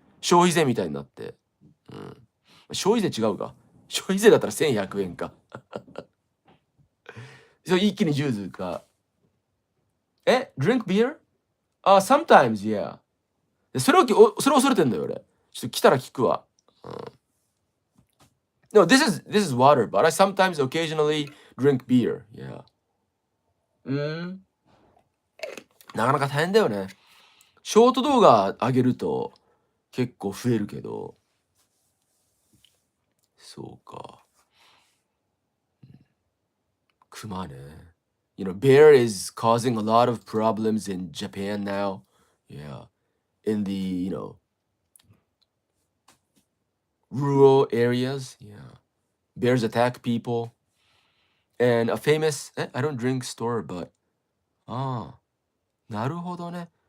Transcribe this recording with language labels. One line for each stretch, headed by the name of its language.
Japanese: 消費税みたいになって。消費税違うか。消費税だったら1100円か。そう、一気にジューズか。
English: drink beer? Sometimes, yeah.
Japanese: それ恐れてんだよ、俺。ちょっと来たら聞くわ。
English: No, this is water, but I sometimes occasionally drink beer. Yeah.
Japanese: なかなか大変だよね。ショート動画上げると結構増えるけど、そうか。熊ね。
English: You know, bear is causing a lot of problems in Japan now. Yeah. In the, rural areas. Yeah. Bears attack people. And a famous, I don't drink store, but,
Japanese: ああ、なるほどね。